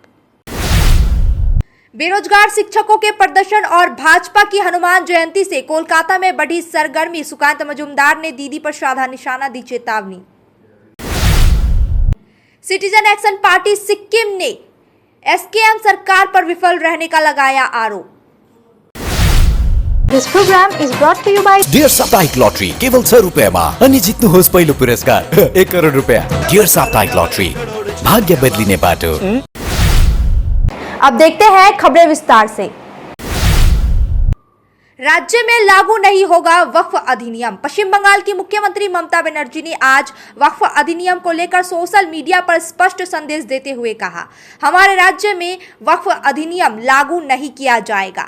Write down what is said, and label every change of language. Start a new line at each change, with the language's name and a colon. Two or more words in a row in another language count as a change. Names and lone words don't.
Hindi: बेरोजगार शिक्षकों के प्रदर्शन और भाजपा की हनुमान जयंती से कोलकाता में बढ़ी सरगर्मी, सुकांत मजूमदार ने दीदी पर साधा निशाना, दी चेतावनी। सिटीजन एक्शन पार्टी सिक्किम ने एसकेएम सरकार पर विफल रहने का लगाया आरोप।
English: This program is brought to you by
Nepali: डियर साप्ताहिक लॉटरी केवल 100 रुपैयाँमा अनि जित्नुहोस् पहिलो पुरस्कार 1 करोड रुपैयाँ। डियर साप्ताहिक लॉटरी, भाग्य बदलिने बाटो।
Hindi: अब देखते हैं खबरें विस्तार से। राज्य में लागू नहीं होगा वक्फ अधिनियम। पश्चिम बंगाल की मुख्यमंत्री ममता बनर्जी ने आज वक्फ अधिनियम को लेकर
English: social media
Hindi: पर स्पष्ट संदेश देते हुए कहा, हमारे राज्य में वक्फ अधिनियम लागू नहीं किया जाएगा।